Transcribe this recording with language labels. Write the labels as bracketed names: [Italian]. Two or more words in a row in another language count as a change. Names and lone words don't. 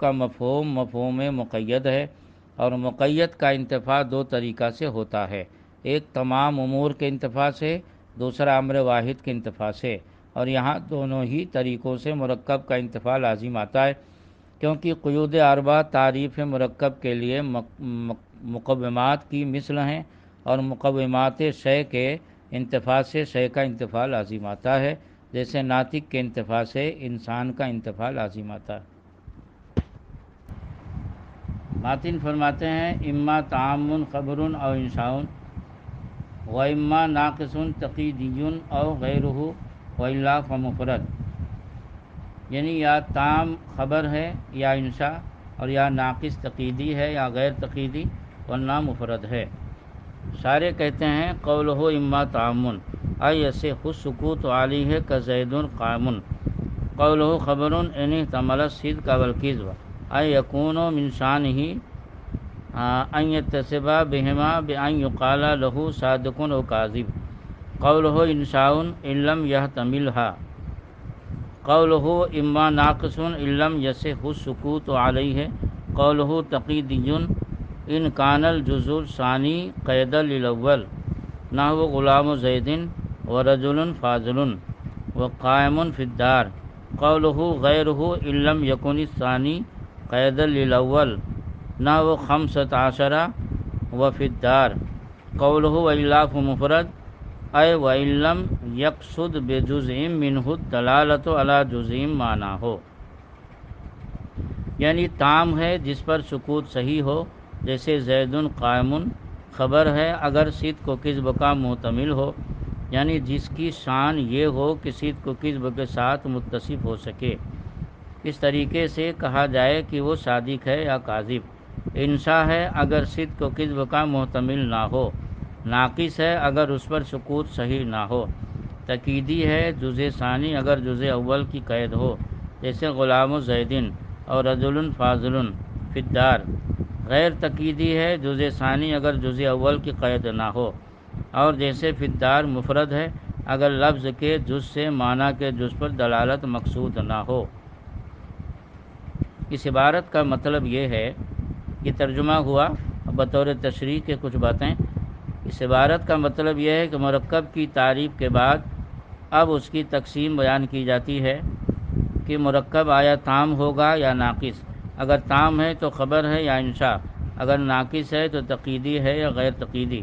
[Urdu] کا مفہوم مقید ہے، اور مقید کا انتفاع 2 طریقہ سے ہوتا ہے، ایک تمام امور کے انتفاع سے، دوسرا امر واحد کے انتفاع سے، اور یہاں دونوں ہی طریقوں سے مرکب کا انتفاع لازم آتا ہے، کیونکہ قیود اربع تعریف مرکب کے لیے مقومات کی مثل ہیں، اور مقومات شے کے انتفاع سے شے کا انتفاع لازم آتا ہے، جیسے ناطق کے انتفاع سے انسان کا انتفاع لازم آتا ہے۔ ماتن فرماتے ہیں [Arabic] اما تعام خبر او انشاء و اما ناقص تقیدی او غیرہ والا فمفرد، [Urdu] یعنی یا تام خبر ہے یا انشاء، اور یا ناقص تقیدی ہے یا غیر تقیدی، ورنہ مفرد ہے۔ شارح کہتے ہیں [Arabic] قولہ اما تعامن ای یصح السکوت علیہ کزید قائم، قولہ خبر ان احتمل الصدق والکذب ای یکون من شانہ ان یتصف بہما بان یقال له صادق و کاذب، قولہ انشاء ان لم یحتملھا، قولہ اما ناقص ان لم یصح السکوت علیہ، قولہ تقیدی ان کان الجزء الثانی قید للاول نحو غلام زید ورجل فاضل وقائم فی الدار، قولہ غیرہ ان لم یکن الثانی قید للاول نحو 15 وفی الدار، قولہ والا فمفرد اے وان لم یقصد بجزء منہ الدلالۃ علی جزء معناہ، [Urdu] یعنی تام ہے جس پر سکوت صحیح ہو، جیسے زید قائم خبر ہے اگر صدق و کذب کا محتمل ہو، یعنی جس کی شان یہ ہو کہ صدق و کذب کے ساتھ متصف ہو سکے، اس طریقے سے کہا جائے کہ وہ صادق ہے یا کاذب۔ انشاء ہے اگر صدق و کذب کا محتمل نہ ہو، ناقص ہے اگر اس پر سکوت صحیح نہ ہو، تقیدی ہے جزء ثانی اگر جزء اول کی قید ہو، جیسے [Arabic] غلام زیدن [Urdu] اور [Arabic] رجل فاضل فی الدار، [Urdu] غیر تقیدی ہے جزء ثانی اگر جزء اول کی قید نہ ہو، اور جیسے [Arabic] فی الدار [Urdu] مفرد ہے اگر لفظ کے جز سے معنی کے جز پر دلالت مقصود نہ ہو۔ اس عبارت کا مطلب یہ ہے، یہ ترجمہ ہوا بطور تشریح کے کچھ باتیں۔ اس عبارت کا مطلب یہ ہے کہ مرکب کی تعریف کے بعد اب اس کی تقسیم بیان کی جاتی ہے کہ مرکب آیا تام ہوگا یا ناقص، اگر تام ہے تو خبر ہے یا انشاء، اگر ناقص ہے تو تقیدی ہے یا غیر تقیدی۔